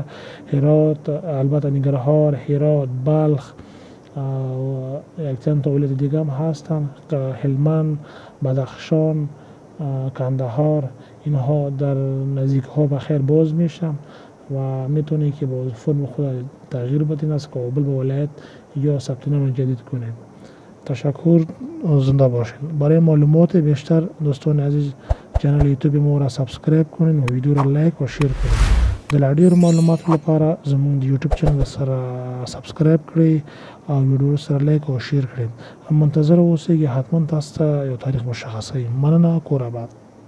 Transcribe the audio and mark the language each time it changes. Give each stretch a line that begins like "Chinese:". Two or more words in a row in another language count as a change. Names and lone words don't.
Persian: هرات، البته ننگرهار، هرات، بلخ و یک چند تا ولایت دیگه هم هستن، هلمند، بدخشان، کندهار، اینها در نزدیک ها بخیر باز میشه و میتونید که با فرم خود تغییر بدین از کابل به ولایت یا ثبت نام جدید کنید. تشکر، زنده باشین. برای معلومات بیشتر دوستان عزیز چینل یوتیوب ما را سابسکرایب کنین و ویدیو را لایک و شیر کنین.
Pashto: د ډیر معلومات لپاره زموږ د یوټیوب چینل سره سابسکرایب کړئ او ویډیو سره لایک او شیر کړئ. منتظر اوسئ، حتما تاسو ته یو تاریخ مشخصوي. مننه، کور آباد.